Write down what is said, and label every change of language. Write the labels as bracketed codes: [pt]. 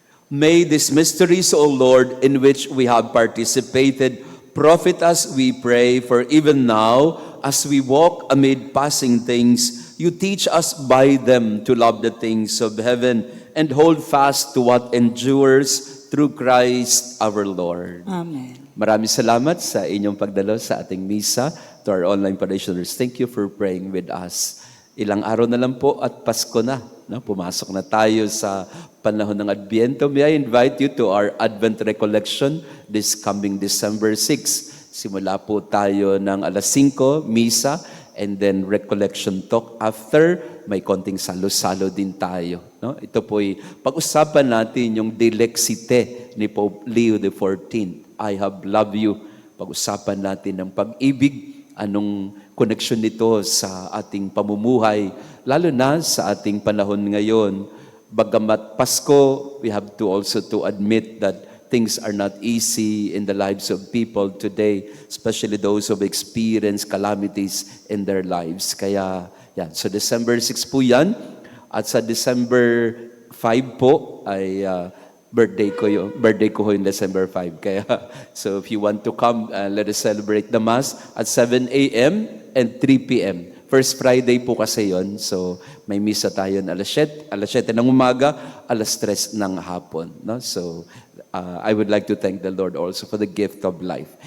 [en] May these mysteries, O Lord, in which we have participated, profit us, we pray, for even now, as we walk amid passing things, you teach us by them to love the things of heaven and hold fast to what endures through Christ our Lord. Amen. [tl] Maraming salamat sa inyong pagdalo sa ating misa. [en] To our online parishioners, thank you for praying with us. [tl] Ilang araw na lang po at Pasko na. Pumasok na tayo sa panahon ng Adviento. [en] May I invite you to our Advent Recollection this coming December 6. [tl] Simula po tayo ng alas 5, misa, [en] and then recollection talk. [tl] After, may konting salo-salo din tayo. Ito po'y pag-usapan natin yung dilexite ni Pope Leo XIV. [en] I have loved you. [tl] Pag-usapan natin ng pag-ibig. Anong koneksyon nito sa ating pamumuhay, lalo na sa ating panahon ngayon. [en] Bagamat Pasko, we have to also to admit that things are not easy in the lives of people today, especially those who have experienced calamities in their lives. [tl] Kaya, yan. So December 6 po yan. At sa December 5 po ay birthday ko yung December 5. [en] Kaya, so if you want to come, let us celebrate the Mass at 7 a.m. and 3 p.m. First Friday [tl] po kasi yon. So, may misa tayo na alas 7 ng umaga, alas 3 ng hapon. No? [en] So, I would like to thank the Lord also for the gift of life.